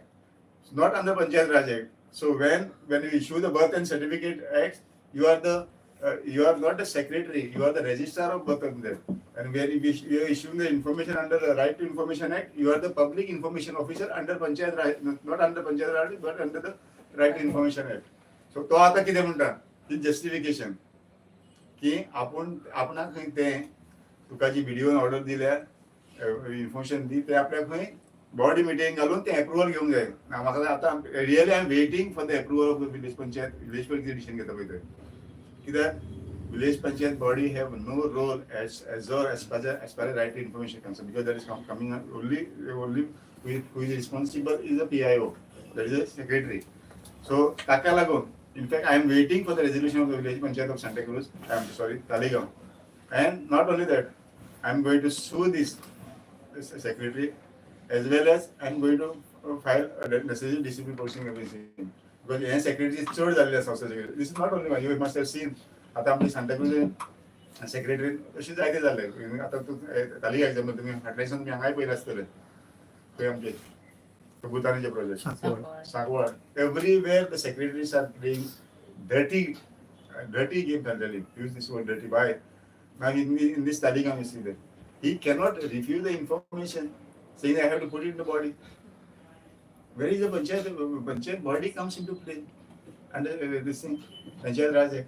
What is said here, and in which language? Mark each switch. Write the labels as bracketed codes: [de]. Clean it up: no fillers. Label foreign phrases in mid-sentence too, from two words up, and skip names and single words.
[en] It's not under Panchayat Raj Act. So when you issue the birth and certificate act, you are not the secretary, you are the registrar of birth and death. And where you are issuing the information under the Right to Information Act, you are the public information officer under Panchayat Raj, not under Panchayat Raj, but under the Right to Information Act. [kok] So तो आता कितें म्हणटा ती जस्टिफिकेशन की आपणाक खंय तें तुका जी व्हिडिओन ऑर्डर दिल्या इन्फॉर्मेशन दी ते आपल्याक खंय बॉडी मिटींग घालून ते अप्रुवल घेवंक जाय म्हाका आतां [en] really I am waiting for the approval of the village panchayat decision [kok] घेता पळय थंय कित्याक [en] village panchayat body have no role as far as right to information concern because that is coming only who is responsible is the PIO that is the secretary so [kok] ताका लागून [en] infact I am waiting for the resolution of the village panchayat of Santacruz Taligaon and not only that I am going to sue this secretary as well as I am going to file a necessary discipline proceeding everything because [kok] हे [en] secretary [kok] चड जाल्ले आसा [en] secretary. This is not only one, you must have seen [kok] आता आमची सांताक्रूज सेक्रेटरी अशी जायते जाल्ले आता तालिगांव एक्झाम्पल तुमी फाटल्याच्यान तुमी हांगाय पयले आसतले खंय आमचे भुतानीचे प्रोजेक्ट सांकवाळ [en] everywhere the secretaries are playing dirty game handling. Use this word dirty. Why? Now in this Taligaon you see that he cannot refuse the information saying I have to put it in the body. Where is the panchayat? Panchayat body comes into play under this thing, Panchayat Raj Act.